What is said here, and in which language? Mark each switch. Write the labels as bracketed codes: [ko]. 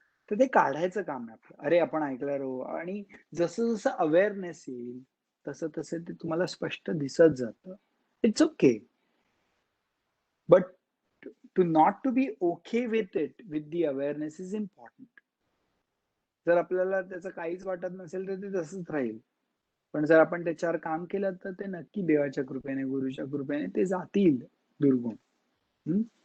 [mr] तर ते काढायचं काम आहे आपलं. अरे आपण ऐकलं रो, आणि जसं जसं अवेअरनेस येईल तसं तसं ते तुम्हाला स्पष्ट दिसत जातं. [en] It's okay, but not to be okay with it, with the awareness is important. [mr] जर आपल्याला त्याचं काहीच वाटत नसेल तर ते तसंच राहील. पण जर आपण त्याच्यावर काम केलं तर ते नक्की देवाच्या कृपेने, गुरुच्या कृपेने ते जातील दुर्गुण.